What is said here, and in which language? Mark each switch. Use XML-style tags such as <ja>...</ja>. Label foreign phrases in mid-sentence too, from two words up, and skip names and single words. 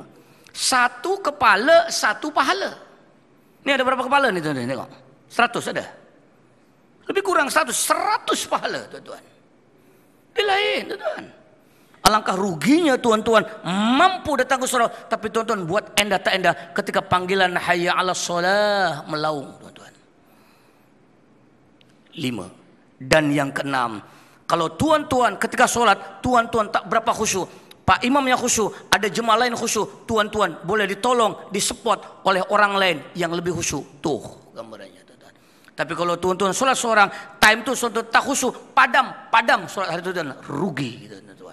<ms>Satu kepala satu pahala. Ini ada berapa kepala ni tuan-tuan? Tengok. 100 ada. Lebih kurang 100 pahala tuan-tuan. Dia lain tuan-tuan. Alangkah ruginya tuan-tuan mampu datang ke surau, tapi tuan-tuan buat endah tak endah ketika panggilan</ms> <ar>حي على الصلاة</ar> <ms>melaung tuan-tuan. 5. Dan yang keenam, kalau tuan-tuan ketika solat tuan-tuan tak berapa khusyuk, Pak Imam yang khusyuk, ada jemaah lain khusyuk, tuan-tuan boleh ditolong, disupport oleh orang lain yang lebih khusyuk. Tuh gambarannya tuan-tuan. Tapi kalau tuan-tuan solat seorang, time tu tuan-tuan tak khusyuk, padam solat hari itu, tuan, rugi gitu tuan-tuan.</ms>